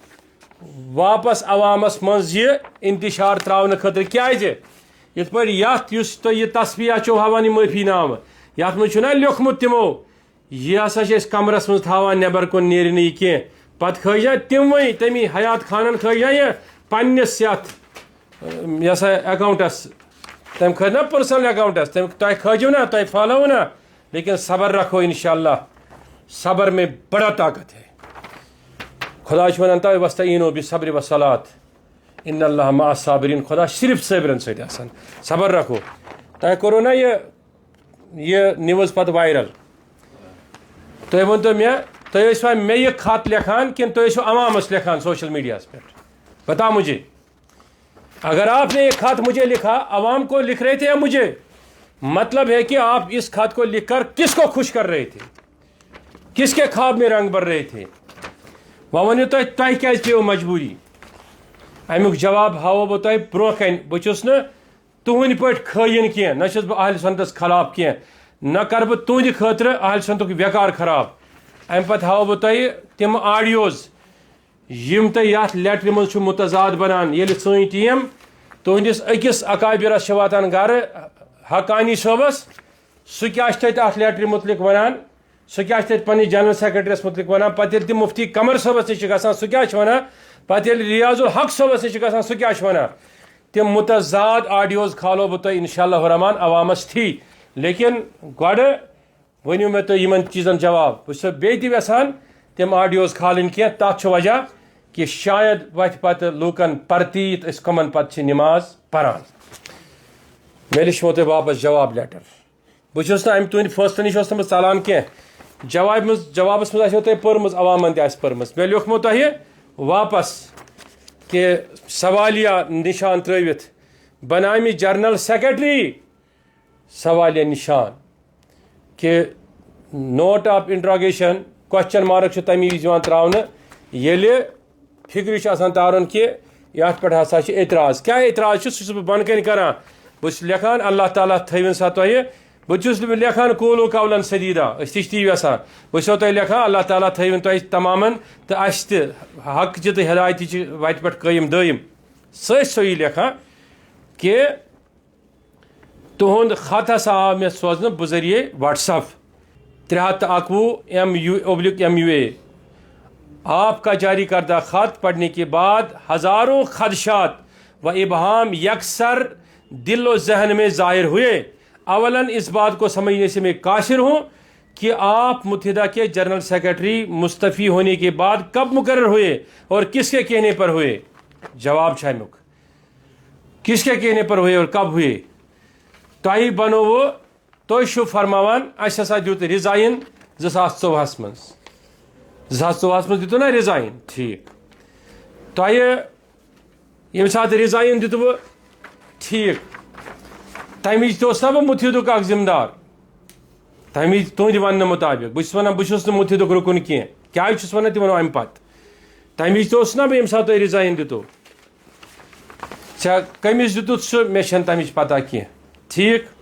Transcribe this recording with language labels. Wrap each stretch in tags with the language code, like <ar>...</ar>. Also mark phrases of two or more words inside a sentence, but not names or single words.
<ks>واپس عوامس منٛز یہِ انتشار تراونہٕ خٲطرٕ کیازِ یِتھ پٲٹھۍ یتھ یُس تُہۍ یہِ تصفیہ چھو ہاوان یہِ معٲفی نامہٕ یتھ منٛز چھُنہ لیوٚکھمُت تِمو یہِ ہسا چھِ أسۍ کمرس منٛز تھاوان نٮ۪بر کُن نیرِ نہٕ یہِ کینٛہہ پتہٕ کھٲجا تِموٕے تمی حیات خانن کھٲجا یہِ پننِس یتھ یہِ ہسا اکاؤنٹس تٔمۍ کھٲج نا پٔرسنل اکاؤنٹس تۄہہِ کھٲجِو نا تۄہہِ پھہلٲوٕ نا</ks> <ur>لیکن صبر رکھو انشاءاللہ صبر میں بڑا طاقت ہے.</ur> <ks>خدا چھُ ونان تۄہہِ</ks> <ar>وستعیٖنو بالصبر والصلاۃ ان اللہ مع الصابرین</ar> <ks>خدا صرف صٲبرن سۭتۍ آسان</ks> <ur>صبر رکھو.</ur> <ks>تۄہہِ کوٚروٕ نا یہِ نِوٕز پتہٕ وایرل تُہۍ ؤنتو مےٚ تُہۍ ٲسوا مےٚ یہِ خط لیکھان کِنہٕ تُہۍ ٲسِو عوامس لیکھان سوشل میڈیاہس پٮ۪ٹھ</ks> <ur>بتا مجھے اگر آپ نے یہ خط مجھے لکھا عوام کو لکھ رہے تھے یا مجھے مطلب ہے کہ آپ اس خط کو لکھ کر کس کو خوش کر رہے تھے کس کے خواب میں رنگ بھر رہے تھے</ur> <ks>وۄنۍ ؤنِو تۄہہِ کیازِ پیٚوٕ مجبوٗری امیُک جواب ہاوو بہٕ تۄہہِ برونٛہہ کنہِ بہٕ چھُس نہٕ تُہنٛدِ پٲٹھۍ خٲیِن کینٛہہ نہ چھُس بہٕ اہلِ سنتس خلاف کینٛہہ نہ کرٕ بہٕ تُہنٛدِ خٲطرٕ اہلِ سنتُک ویکار خراب امہِ پتہٕ ہاوو بہٕ تۄہہِ تِم آڈیوز یِم تۄہہِ یتھ لیٹرِ منٛز چھُ متضاد بنان ییٚلہِ سٲنۍ ٹیٖم تُہنٛدِس أکِس اکابرس چھِ واتان گرٕ حقانی صٲبس سُہ کیاہ چھُ تتہِ اتھ لیٹرِ متعلق ونان سُہ کیاہ چھُ تتہِ پننِس جنرل سیکرٹریس متعلق ونان پتہٕ ییٚلہِ تِم مفتی قمر صٲبس نِش چھِ گژھان سُہ کیاہ چھُ ونان پتہٕ ییٚلہِ ریاض الحق صٲبس نِش چھِ گژھان سُہ کیاہ چھُ ونان تِم متضاد آڈیوز کھالو بہٕ تۄہہِ انشاءاللہ الرحمان عوامس تھی لیکن گۄڈٕ ؤنِو مےٚ تُہۍ یِمن چیٖزن جواب بہٕ چھُسو بیٚیہِ تہِ یژھان تِم آڈیوز کھالٕنۍ کینٛہہ تتھ چھُ وجہ کہ شاید وتھِ پتہٕ لوٗکن پرتیٖت أسۍ کٕمن پتہٕ چھِ نماز پران مےٚ لیٚچھمو تۄہہِ واپس جواب لیٹر بہٕ چھُس نہٕ امہِ تُہنٛدِ فٲصلہٕ نِش اوس نہٕ بہٕ ژلان کینٛہہ جوابس منٛز آسیو تۄہہِ پٔرمٕژ عوامن تہِ آسہِ پٔرمٕژ مےٚ لیوٚکھمو تۄہہِ واپس کہ سوالیہ نشان ترٲوِتھ بنامہِ جنرل سیکرٹری سوالیہ نشان کہ</ks> <en>note of interrogation question mark</en> <ks>چھُ تمی وِزِ یِوان تراونہٕ ییٚلہِ فِکرِ چھُ آسان تارُن کہ یتھ پٮ۪ٹھ ہسا چھُ اعتراض کیاہ اعتراض چھُ سُہ چھُس بہٕ بۄنہٕ کَنہِ کران بہٕ چھُس لیکھان اللہ تعالیٰ تھٲوِن سا تۄہہِ بہٕ چھُس نہٕ لیکھان</ks> <ar>قولو قولن سدیٖدا</ar> <ks>أسۍ تہِ چھِ تی یژھان بہٕ چھُسو تۄہہِ لیکھان اللہ تعالیٰ تھٲوِن تۄہہِ تمامن تہٕ اَسہِ تہِ حقچہِ تہٕ ہدایتٕچہِ وتہِ پٮ۪ٹھ قٲیِم دٲیِم سۭتۍ سۄے لیکھان کہ تُہُنٛد خط ہسا آو مےٚ سوزنہٕ بذریعے وٹس ایپ 319 MUA</ks> <ur>آپ کا جاری کردہ خط پڑھنے کے بعد ہزاروں خدشات و ابہام یکسر دل و ذہن میں ظاہر ہوئے اولاً اس بات کو سمجھنے سے میں قاصر ہوں کہ آپ متحدہ کے جنرل سیکرٹری مستعفی ہونے کے بعد کب مقرر ہوئے اور کس کے کہنے پر ہوئے</ur> <ks>جواب چھامک</ks> <ur>کس کے کہنے پر ہوئے اور کب ہوئے</ur> <ks>تۄہہِ بنووٕ تُہۍ چھِو فرماوان اَسہِ ہسا دیُت رِزاین 2014 منٛز 2014 منٛز دِتوٕ نا رِزاین ٹھیٖک تۄہہِ ییٚمہِ ساتہٕ رِزاین دِتوٕ ٹھیٖک تمہِ وِزِ تہِ اوس نا بہٕ مُتحدُک اکھ ذمہٕ دار تمہِ وِزِ تُہنٛدِ وننہٕ مُطابق بہٕ چھُس ونان بہٕ چھُس نہٕ مُتحدُک رُکُن کینٛہہ کیازِ چھُس ونان تہِ ونو امہِ پتہٕ تمہِ وِزِ تہِ اوسُس نا بہٕ ییٚمہِ ساتہٕ تۄہہِ رِزاین دِتوٕ ژےٚ کٔمِس دِتُتھ سُہ مےٚ چھنہٕ تمِچ پتہ کینٛہہ ٹھیٖک</ks>